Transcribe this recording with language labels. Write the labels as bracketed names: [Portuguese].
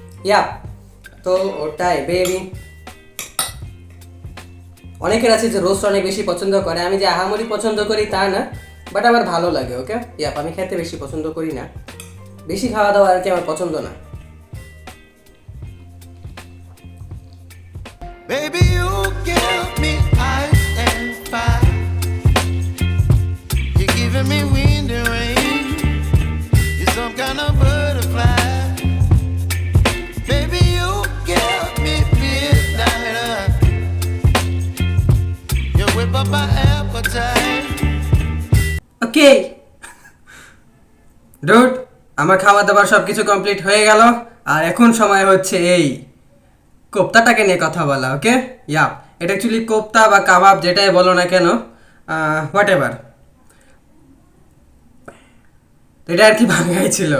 [Bangla] ইয়া তো ওটাই বেবি। অনেকের আছে যে রোস্ট অনেক বেশি পছন্দ করে, আমি যে আহামরি পছন্দ করি তা না, বাট আমার ভালো লাগে। ওকে ইয়াপ, আমি খেতে বেশি পছন্দ করি না, বেশি খাওয়া দাওয়া আর কি আমার পছন্দ না। [English] Baby, you give me ice and fire. You're giving me wind and rain. You're some kind of butterfly. Baby, you give me midnight. You whip up my appetite. [Bangla] Okay dude, আমার খাওয়া দাওয়ার সব কিছু কমপ্লিট হয়ে গেল, আর এখন সময় হচ্ছে এই কোপ্তাটাকে নিয়ে কথা বলা। ওকে ইয়াপ, এটা অ্যাকচুয়ালি কোপ্তা বা কাবাব যেটাই বলো না কেন, হোয়াট এভার, এটা আর কি ভাঙাই ছিল।